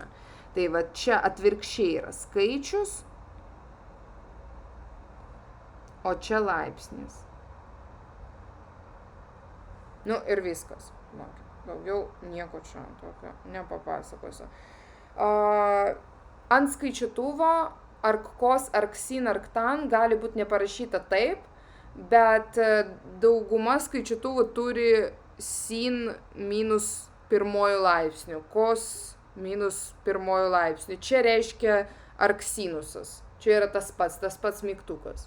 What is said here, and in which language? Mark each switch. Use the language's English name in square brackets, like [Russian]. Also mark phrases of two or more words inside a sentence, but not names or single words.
[Lithuanian] Tai va čia atvirkščiai yra skaičius, o čia laipsnis. Nu ir viskas. Daugiau nieko čia tokio nepapasakosiu. Ant skaičiutuvo ark kos, ark sin, ark tan gali būti neparašyta taip, bet dauguma skaičiutuvų turi sin minus 1 laipsniu, kos minus 1 laipsniu. Čia reiškia ark sinusas. Čia yra tas pats mygtukas.